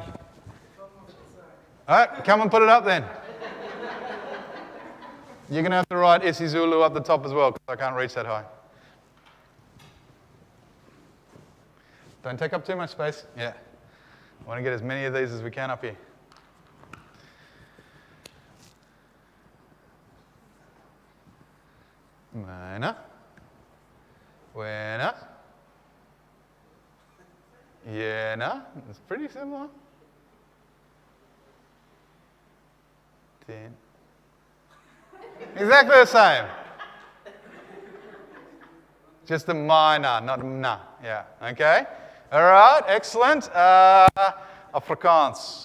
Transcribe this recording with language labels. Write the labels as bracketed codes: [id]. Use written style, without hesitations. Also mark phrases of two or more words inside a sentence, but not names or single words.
[en] All right, come and put it up then. You're going to have to write Isizulu up the top as well because I can't reach that high. Don't take up too much space. Yeah. I want to get as many of these as we can up here. Mana. [zu] Wena. Yena. [en] It's pretty similar. Tin. Exactly the same. Just a minor, not a na. Yeah. Okay. All right. Excellent. I Afrikaans.